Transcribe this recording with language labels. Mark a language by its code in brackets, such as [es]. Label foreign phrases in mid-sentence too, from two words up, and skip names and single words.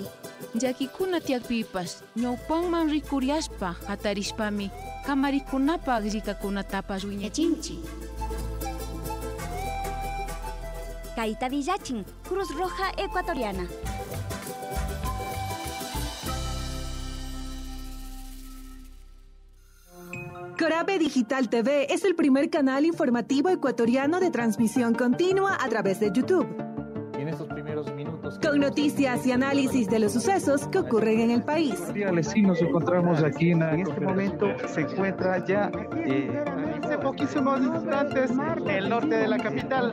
[qu] Llakikuna tiyakpipas ñawpanman rikuriashpa hatarishpami kamarikunapaq rikakunatapas wiñachinchi. Kayta villachin, Cruz Roja Ecuatoriana. [es] Corape Digital TV es el primer canal informativo ecuatoriano de transmisión continua a través de YouTube. En estos primeros minutos, con noticias y análisis de los sucesos que ocurren en el país. Sí, nos encontramos aquí en este momento se encuentra ya poquísimos instantes el norte de la capital.